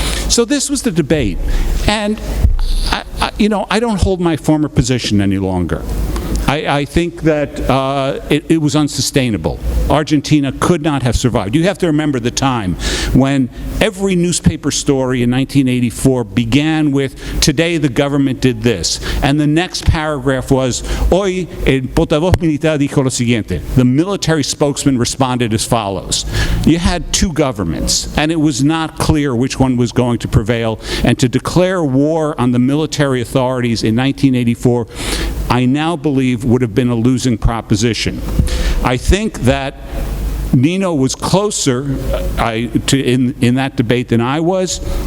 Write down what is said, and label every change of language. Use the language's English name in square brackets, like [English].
[English] So this was the debate. And I don't hold my former position any longer. I think that it was unsustainable. Argentina could not have survived. You have to remember the time when every newspaper story in 1984 began with, today the government did this. And the next paragraph was, [Spanish] hoy el portavoz militar dijo lo siguiente. [English] The military spokesman responded as follows. You had two governments, and it was not clear which one was going to prevail. And to declare war on the military authorities in 1984, I now believe would have been a losing proposition. I think that Nino was closer in that debate than I was.